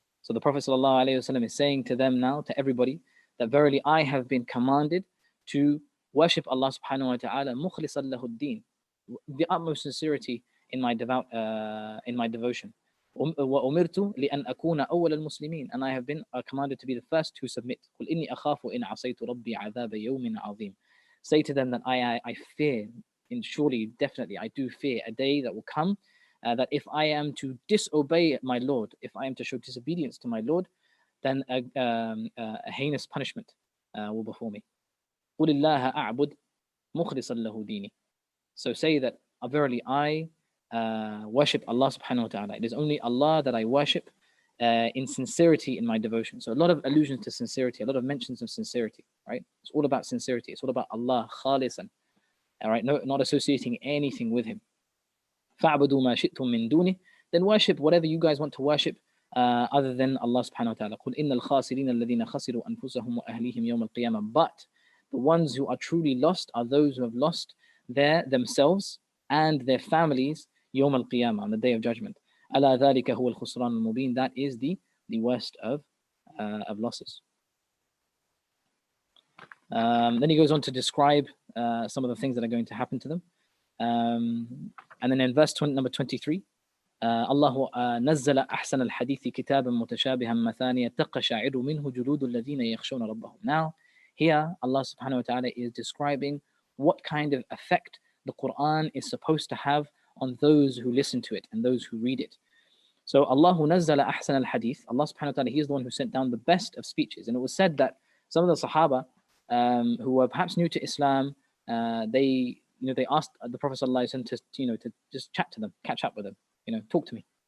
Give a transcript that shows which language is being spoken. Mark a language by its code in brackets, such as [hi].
[en] So the Prophet ﷺ is saying to them now, to everybody, that verily I have been commanded to worship Allah subhanahu wa ta'ala [ar] مُخْلِصًا لَهُ الدِّينِ, [en] the utmost sincerity in my devotion. [ar] وأمرت لأن أكون أول المسلمين, [en] and I have been commanded to be the first to submit. [ar] قل إني أخاف إن عصيت ربي عذاب يوم عظيم. [en] Say to them that I fear, and surely, definitely, I do fear a day that will come that if I am to disobey my Lord, if I am to show disobedience to my Lord, then a heinous punishment will befall me. [ar] قل الله أعبد مخلصا له ديني. [en] So say that verily I worship Allah subhanahu wa ta'ala. It is only Allah that I worship in sincerity in my devotion. So a lot of allusions to sincerity, a lot of mentions of sincerity, right? It's all about sincerity. It's all about Allah, khalisan, all right? No, not associating anything with Him. [ar] فَعْبُدُوا مَا شِئْتُم مِّن دُونِهِ, [en] then worship whatever you guys want to worship other than Allah subhanahu wa ta'ala. [ar] قُلْ إِنَّ الْخَاسِرِينَ الَّذِينَ خَسِرُوا أَنفُسَهُمْ وَأَهْلِيهِمْ يَوْمَ الْقِيَامَةِ. [en] But the ones who are truly lost are those who have lost themselves and their families [ar] يوم القيامة, [en] on the day of judgment. [ar] أَلَا ذَلِكَ هُوَ الْخُسْرَانُ الْمُبِينُ. [en] That is the worst of losses. Then he goes on to describe some of the things that are going to happen to them. And then in verse number 23, [ar] الله نزل أحسن الحديث كتابا متشابها مثانية تقشعر منه جلود الذين يخشون ربهم. [en] Now, here Allah subhanahu wa ta'ala is describing what kind of effect the Qur'an is supposed to have on those who listen to it and those who read it. So Allah [ar] نزل أحسن الحديث, [en] Allah subhanahu wa ta'ala, He is the one who sent down the best of speeches. And it was said that some of the Sahaba who were perhaps new to Islam, they asked the Prophet ﷺ to just chat to them, catch up with them, talk to me.